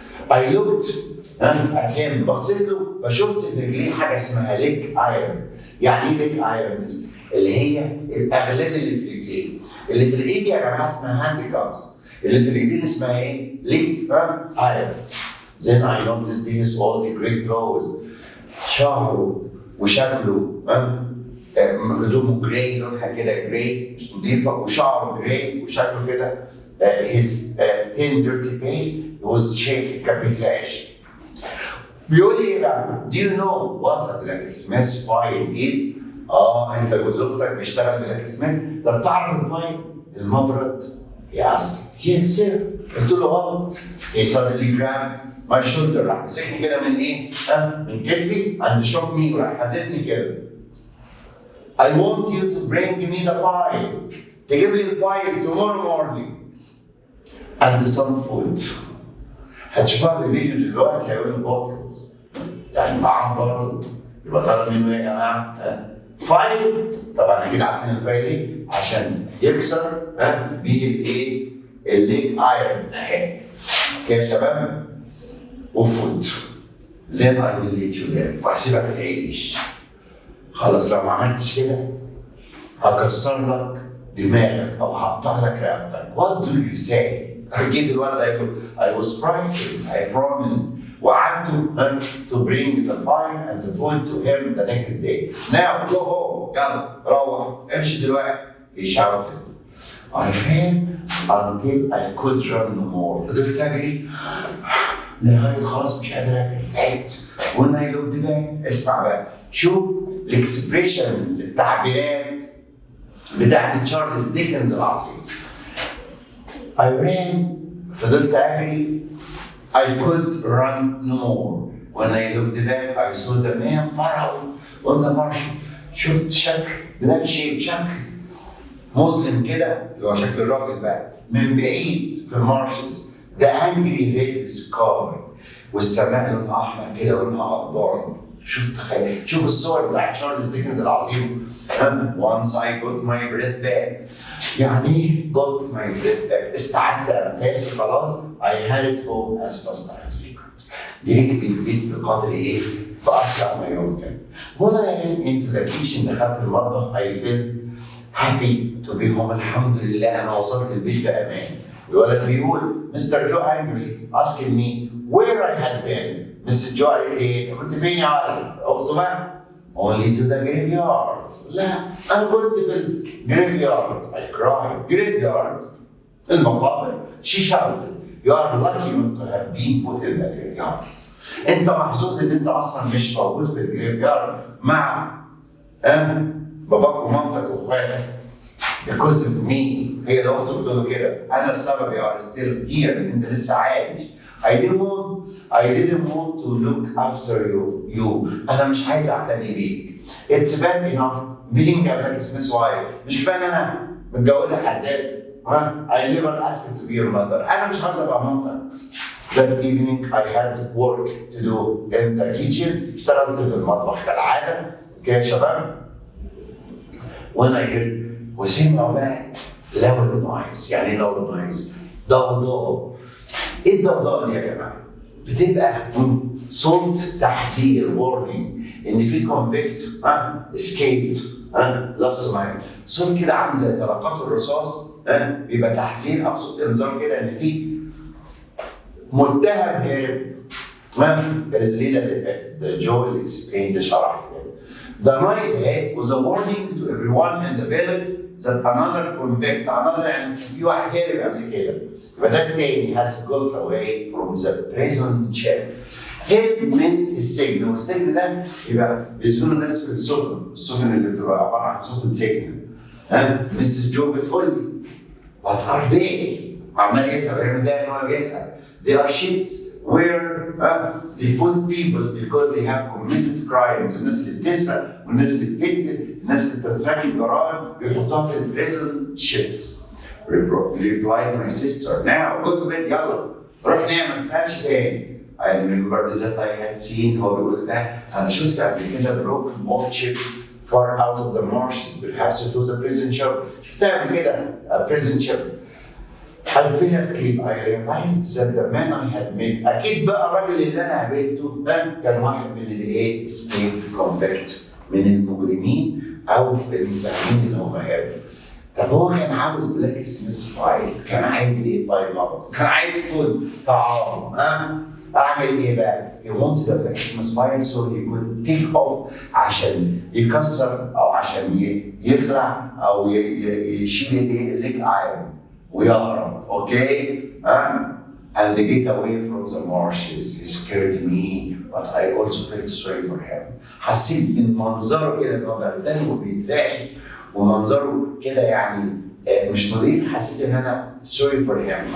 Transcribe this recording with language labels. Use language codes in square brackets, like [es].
[en] I looked at him، [ar] بصيت له فشفت في رجليه حاجة اسمها leg iron. يعني إيه leg iron؟ اللي هي الأغلال اللي في رجليه. اللي في الإيد يا جماعة اسمها handicrafts، اللي في الرجلين اسمها إيه؟ leg iron. [en] Then I noticed his all the great clothes. [ar] شعره وشكله هدومه جراي، لونها كده جراي مش نظيفة، وشعره جراي وشكله كده. [en] his thin dirty face was shaking، [ar] كان بيترعش. بيقول لي ايه بقى؟ [en] Do you know what a blacksmith file is؟ [ar] انت جوز اختك بيشتغل بلاكسميث، طب تعرف الفايل؟ المبرد؟ [en] He asked. Yes sir. [ar] قلت له [en] He suddenly grabbed my shoulder، [ar] راح مسكني كده من ايه؟ من كتفي [en] and shook me، [ar] وراح حاسسني كده. [en] I want you to bring me the file. [ar] تجيب لي الفايل [en] tomorrow morning. And some food. [ar] هتشوفها في الفيديو دلوقتي هيقول له بوتلز، يعني طعام برضه. يبقى طالب منه ايه يا جماعه؟ فايل. طبعا اكيد عارفين الفايل ايه؟ عشان يكسر بيه الايه؟ الليج ايرون اهي. اوكي يا شباب؟ وفود. زي ما [en] I will let you live، [ar] وهسيبك تعيش. خلاص لو ما عملتش كده هكسر لك دماغك او هقطع لك رقبتك. [en] What do you say؟ [ar] أكيد الولد هيقول [en] I was frightened. I promised. [ar] وعدته [en] to bring the file and the food to him the next day. Now go home. [ar] يلا روح امشي دلوقتي. [en] He shouted. I ran until I could run no more. [ar] فضلت أجري لغاية خلاص مش قادر أجري، تعبت. [en] When I looked back، [ar] اسمع بقى، شوف الاكسبريشنز، التعبيرات بتاعت تشارلز ديكنز العظيم. [en] I ran، [ar] فضلت أجري. [en] I could run no more. When I looked back, I saw the man far out on the marsh. [ar] شفت شكل بلاك شيب، شكل مسلم كده اللي هو شكل الراجل بقى من بعيد في المارشز. [en] The angry red sky، [ar] والسماء لونها أحمر كده ولونها غضبان. شوف الصور بتاعت تشارلز ديكنز العظيم. [en] Once I got my breath back. [ar] يعني ايه [en] got my breath back؟ [ar] استعدت انفاسي خلاص. [en] I hurried home as fast as I could. [ar] جريت البيت بقدر ايه؟ بأسرع ما يمكن. [en] When I went into the kitchen، [ar] دخلت المطبخ. [en] I felt happy to be home. [ar] الحمد لله أنا وصلت البيت بأمان. الولد بيقول Mr. [en] Joe angrily asking me where I had been. Mrs. [ar] Joe قالت لي ايه؟ انت كنت فين يا ولد؟ اخته بقى [en] only to the graveyard. [ar] لا انا كنت في الجريفيارد. [en] I cried. Graveyard المقابر. She shouted you are lucky not to have been put in the graveyard. [ar] انت محظوظ ان انت اصلا مش موجود في الجريفيارد مع باباك ومامتك واخواتك. [en] because of me. [ar] هي اللي اخته بتقول له كده انا السبب [en] you are still here. [ar] انت لسه عايش. [en] I didn't want to look after you. [ar] أنا مش عايز أعتني بيك. [en] It's bad enough being a blacksmith wife. [ar] مش كفاية إن أنا متجوزة حداد. [en] I never asked to be your mother. [ar] أنا مش عايز أبقى مامتك. [en] That evening I had work to do in the kitchen. [ar] اشتغلت في المطبخ كالعادة. أوكي يا شباب؟ [en] When I heard [ar] وسمعوا بقى [en] loud noise. يعني loud noise. [ar] ضوضاء. ايه الضوضاء دي يا جماعه؟ بتبقى صوت تحذير warning ان في [en] convict escaped lost mind. [ar] صوت كده عامل زي طلقات الرصاص بيبقى تحذير او صوت انذار كده ان في متهم هرب الليله اللي فاتت. ده جو اللي اكسبلين ده شرح كده. [en] The noise was a warning to everyone in the village that another convict, another [ar] يعني في واحد هرب قبل كده. يبقى ده التاني [en] has got away from the prison ship. [ar] هرب من السجن، والسجن ده يبقى بيسجنوا الناس في السفن اللي بتبقى عباره عن سفن سجن. مسز جو بتقول لي [en] what are they؟ [ar] وعمال يسأل هي متضايق ان هو بيسأل. [en] They are ships where they put people because they have committed crimes. [ar] الناس اللي بتسرق والناس اللي بتقتل، الناس اللي بترتكب جرائم بيحطوها في [en] prison ships. Replied my sister. Now go to bed [ar] يلا روح نام ما تسألش تاني. [en] I remember that I had seen. [ar] هو بيقول ده أنا شفت قبل كده [en] broken old ship far out of the marshes. Perhaps it was a prison ship. [ar] شفتها قبل كده [en] a prison ship. I fell asleep. I realized that the man I had met. [ar] أكيد بقى الراجل اللي أنا قابلته ده كان واحد من الإيه؟ [en] escaped convicts. [ar] من المجرمين أو المتهمين اللي هم هربوا. طب هو كان عاوز بلاك سميث فايل. كان عايز إيه فايل نقط؟ كان عايز فود طعام. أعمل إيه بقى؟ [en] He wanted a black smith file so he could take off [ar] عشان يكسر أو عشان يخلع أو يشيل الإيه؟ الليج ايرون. ويهرب. [en] Okay? And they get away from the marshes. He scared me, but I also felt sorry for him. [ar] حسيت من منظره كده ان هو بردان وبيترعش ومنظره كده يعني مش نظيف. حسيت ان انا [en] sorry for him.